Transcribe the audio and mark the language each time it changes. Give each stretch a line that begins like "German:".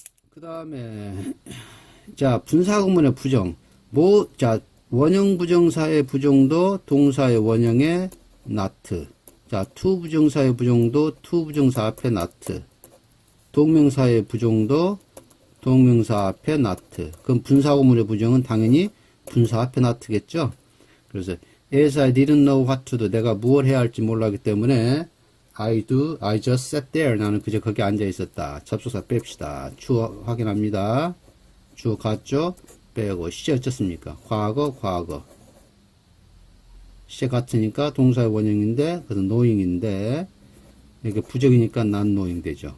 Korean: 그 다음에 자 분사구문의 부정 자 원형 부정사의 부정도 동사의 원형에 not. 자 to 부정사의 부정도 to 부정사 앞에 not. 동명사의 부정도 동명사 앞에 not. 그럼 분사구문의 부정은 당연히 분사 앞에 not겠죠. 그래서
English: as I didn't know what to do.
Korean: 내가 무엇을 해야 할지 몰랐기 때문에
English: I just sat there.
Korean: 나는 그저 거기 앉아 있었다. 접속사 뺍시다. 주어 확인합니다. 주어 같죠? 빼고 시제 어쩌습니까? 과거. 시제 같으니까 동사의 원형인데 그래서 knowing인데 이게 부정이니까 not knowing 되죠.